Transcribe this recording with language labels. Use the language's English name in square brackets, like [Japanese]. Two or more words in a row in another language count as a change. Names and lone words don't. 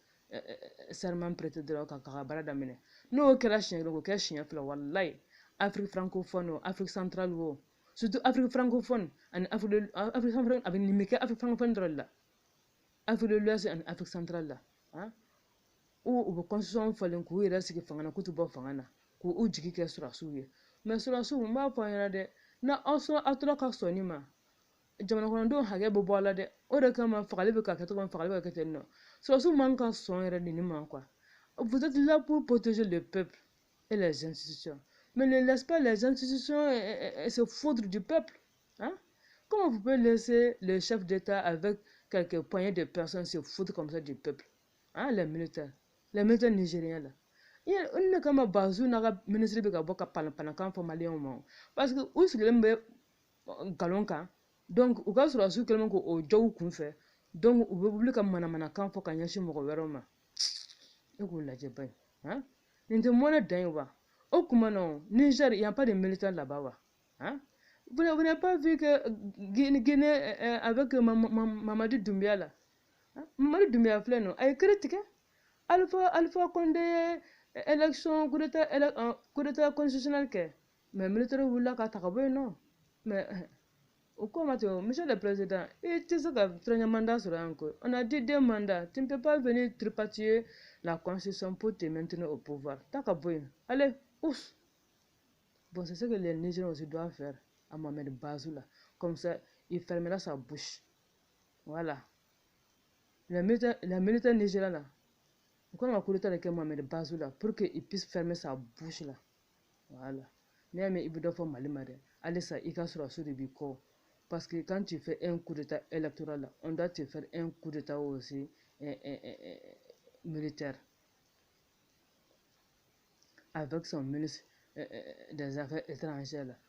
[French] serment prêté [Bambara] dɔrɔn ka baara daminɛ n'o kɛra siɲɛ kelen k'o kɛ siɲɛ fila walayi Afrique francophone o Afrique centrale o surtout Afrique francophone ani Afrique centrale a bɛ nin bɛ kɛ Afrique francophone dɔrɔn de la Afrique de l'Ouest ani Afrique centrale la han u bɛ constitution falen k'u yɛrɛ sigi fanga na k'u tɛ bɔ fanga na k'u jigi kɛ sɔrɔsiw ye mais sɔrɔsiw n b'a fɔ an ɲɛna dɛ n'aw tora ka sɔn nin ma jamana kɔnɔdenw hakɛ bɛ bɔ a la dɛ o de kama fagali bɛ ka kɛ cogo min fagali bɛ ka kɛ ten nɔ sɔrɔsiw man ka sɔn yɛrɛ de nin ma [French] quoi vous êtes là pour protéger le peuple et les institutions mais ne laisse pas les institutions se foutre du peuple hein comment vous pouvez laisser le chef d'État avec quelques poignées de personnes se foutre comme ça du peuple hein les militaires nigériens là il ne [Bambara] kama Bazoum n'a ka ministre bɛ ka bɔ ka pan-pan fɔ maliyɛnw ma [French] parce que [Bambara] u sigilen bɛ galon kan donc u ka sɔrɔsiw kɛlen k'o jɔ u kunfɛ donc u bɛ wuli ka manamanakan fɔ ka ɲɛsin mɔgɔ wɛrɛw ma e k'o lajɛ ba ye hein nin tɛ mɔnɛ dan ye wa o tuma na Niger [French] il y a pas de militaire là-bas wa hein vous n'avez pas vu que Guinée avec Mamadi Doumbia là hein? [Bambara] Mamadi Doumbia filɛ nin a ye kiri tigɛ Alpha Condé [French] élection coup d'état constitutionnel [Bambara] kɛ mais militaire wulila ka ta ka bɔ yen nɔ mais o ko ma ten [French] monsieur le président [Bambara] i tɛ se ka fɛn mandat sɔrɔ yan koyi [French] on a dit 2 mandats tu ne peux pas venir tripatouiller la constitution pour te maintenir au pouvoir [Bambara] ta ka bɔ yen [French] allez ouf bon c'est ce que les Nigériens aussi doivent faire à Mohamed Bazoum là comme ça il fermera sa bouche voilà les militaires nigériens là on va coup d'état de Mohamed Bazoum là pour qu'il puisse fermer sa bouche là voilà mais il veut faire mal malade allez ça il casse sur le bico parce que quand tu fais un coup d'état électoral là on doit te faire un coup d'état aussi militaire avec son ministre des Affaires étrangères là.